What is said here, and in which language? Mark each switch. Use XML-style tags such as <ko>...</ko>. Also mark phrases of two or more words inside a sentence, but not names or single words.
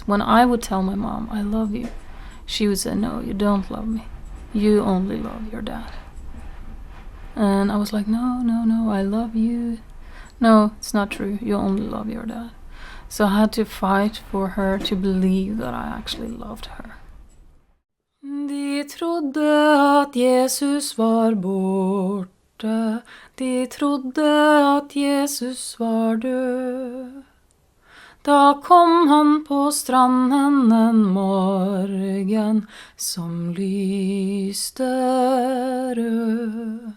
<en>When I would tell my mom, I love you, she would say, no, you don't love me. You only love your dad. And I was like, no, I love you. No, it's not true. You only love your dad. So I had to fight for her to believe that I actually loved her.</en> <no>De trodde at Jesus var borte. De trodde at Jesus var død. Da kom han på stranden en morgen som lyste rød.</no>